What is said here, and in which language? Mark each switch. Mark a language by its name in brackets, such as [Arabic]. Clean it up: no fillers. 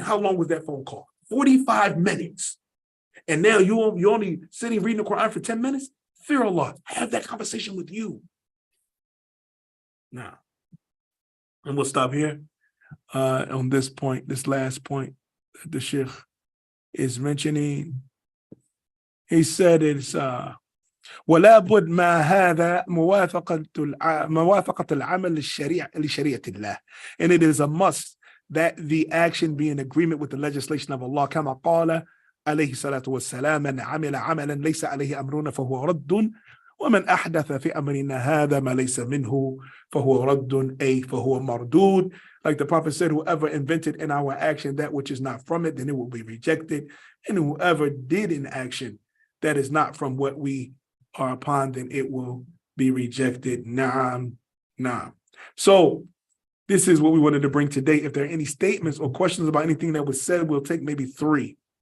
[English] How long was that phone call? 45 minutes. And now you're only sitting reading the Quran for 10 minutes? Fear Allah. Have that conversation with you. Now, and we'll stop here on this point, this last point that the Sheikh is mentioning. He said it's [Arabic] ولا بد ما هذا موافقة العمل لشريعة الله. [English] And it is a must that the action be in agreement with the legislation of Allah. [Arabic] كما قال عليه الصلاة والسلام من عمل عملا ليس عليه أمرنا فهو رد ومن أحدث في أمرنا هذا ما ليس منه فهو رد أي فهو مردود. [English] Like the Prophet said, whoever invented in our action that which is not from it, then it will be rejected. And whoever did in action that is not from what we are upon, then it will be rejected. Naam. So this is what we wanted to bring today. If there are any statements or questions about anything that was said, we'll take maybe 3.